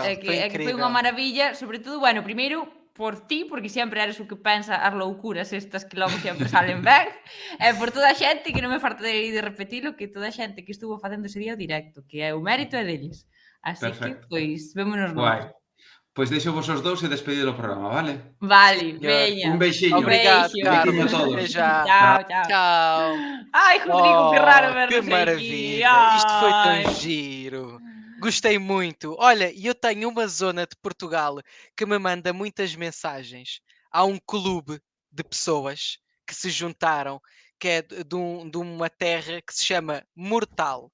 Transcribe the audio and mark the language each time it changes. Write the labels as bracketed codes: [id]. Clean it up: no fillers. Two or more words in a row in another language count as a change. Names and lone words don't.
[gl] é que foi unha maravilla, sobre todo, bueno, primeiro por ti, porque sempre eres o que pensa as loucuras estas que logo sempre salen ben, e por toda a xente que non me fartarei de repetilo, que toda a xente que estuvo facendo ese día o directo, que é o mérito é deles. Así Perfecto. que, pois, vémonos Guai. nós. Pois deixo vos os dous e despedido o programa, vale? Vale, veña. Un beixiño. [pt] Obrigado, beijo. Carlos. [gl] Beixiño a todos. [pt] Até já. [gl] Chao, chao. [pt] Tchau. [gl] Ai, Rodrigo, que raro ver [pt] Que maravilha. Isto foi tão giro. Gostei muito. Olha, eu tenho uma zona de Portugal que me manda muitas mensagens. Há um clube de pessoas que se juntaram, que é de uma terra que se chama Mortal.